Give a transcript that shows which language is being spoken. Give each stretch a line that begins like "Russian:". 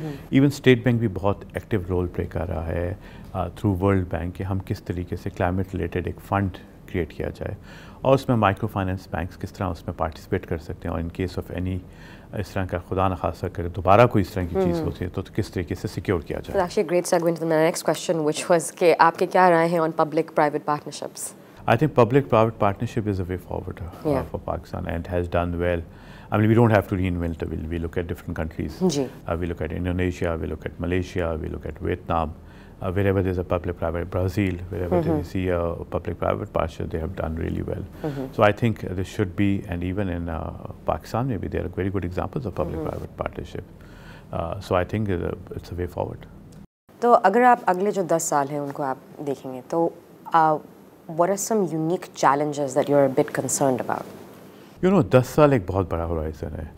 Urdu: Even state bank بھی بہت active role play کر رہا ہے تھرو ورلڈ بینک کہ ہم کس طریقے سے کلائمیٹ ریلیٹڈ ایک فنڈ کریٹ کیا جائے، اور اس میں مائکرو فائنینس بینکس کس طرح اس میں پارٹیسپیٹ کر سکتے ہیں، اور ان کیس آف اینی اس طرح کا خدا نخواستہ اگر دوبارہ کوئی اس طرح کی چیز ہوتی ہے تو کس طریقے سے سیکیور کیا جائے.
English: Actually a great segue into my next question, which was
Urdu: کہ آپ کے کیا رائے ہیں
English: on public private partnerships؟ I think public-private partnership is a way forward for Pakistan and has done well. I mean, we don't have to reinvent the wheel. We look at different countries. We look at Indonesia, we look at Malaysia, we look at Vietnam. Wherever there's a public-private, Brazil, wherever they see a public-private partnership, they have done really well. So I think there should be, and even in Pakistan maybe, there are very good examples of public-private partnership. So I think it's a way forward.
Urdu: تو اگر آپ اگلے جو 10 سال ہیں ان کو آپ دیکھیں گے تو
English: what are some unique challenges that you're a bit concerned about?
Urdu: 10 سال ایک بہت بڑا ہورائزن ہے.